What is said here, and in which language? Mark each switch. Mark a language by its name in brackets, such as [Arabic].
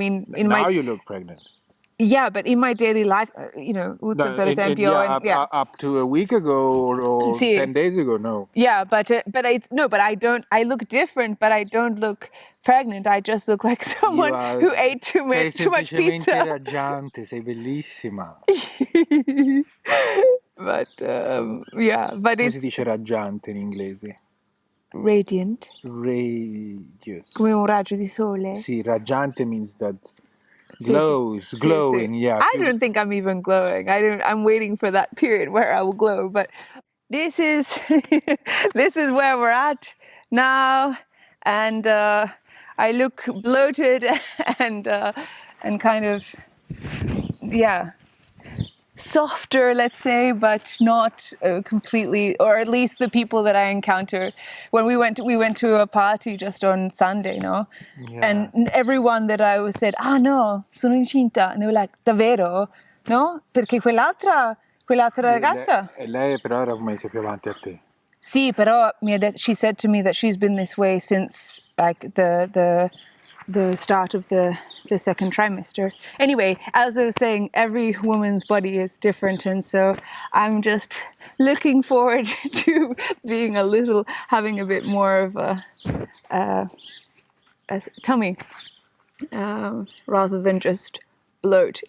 [English] Now you look pregnant. Yeah, but in my daily life, [Italian] per esempio, [English] up to a week ago or See. 10 days ago, no. Yeah, but I don't. I look different, but I don't look pregnant. I just look like someone who ate too much pizza. [Italian] Sei raggiante, sei bellissima. [English] But [Italian] Come [English] it's [Italian] si dice raggiante in inglese? [English] radiant, Radius. [Italian] come un raggio di sole. [English] Sì, raggiante means that [Italian] Sì, [English] glows, [Italian] sì. [English] glowing, [Italian] Sì. [English] yeah. I don't think I'm even glowing. I'm waiting for that period where I will glow. But this is this is where we're at now, and I look bloated and kind of softer, let's say, but not completely, or at least the people that I encounter. When we went to a party just on Sunday, no? Yeah. And everyone that I was said, no, [Italian] sono incinta. [English] And they were like, [Italian] davvero? [English] No? [Italian] Perché quell'altra ragazza? Lei però era un mese più avanti a te. Sì, però [English] she said to me that she's been this way since like the start of the second trimester. Anyway, as I was saying, every woman's body is different, and so I'm just looking forward to having a bit more of a tummy, rather than just bloat.